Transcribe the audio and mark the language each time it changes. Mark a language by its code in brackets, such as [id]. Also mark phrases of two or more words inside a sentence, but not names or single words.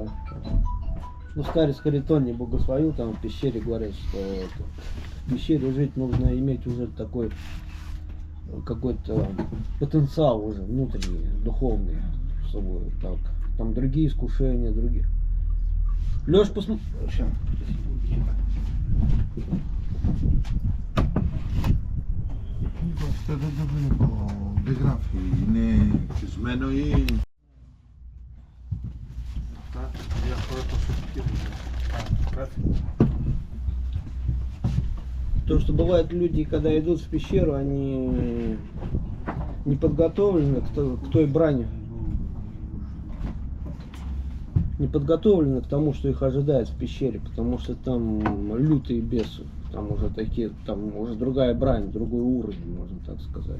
[ru] Ну, старец Харитон не благословил, там в пещере говорят, что это, в пещере жить нужно иметь уже такой какой-то потенциал уже внутренний, духовный, чтобы так, там другие искушения, другие. Леш, посмотри. [el] Αυτό δεν το βλέπω, δεν γράφει, είναι κλεισμένο ή... Αυτά διάφορα προσωπική γράφει. [ru] То, что бывает люди, когда идут в пещеру, они не подготовлены к той брани. Не подготовлены к тому, что их ожидает в пещере, потому что там лютые бесы, там уже такие, там уже другая брань, другой уровень, можно так сказать.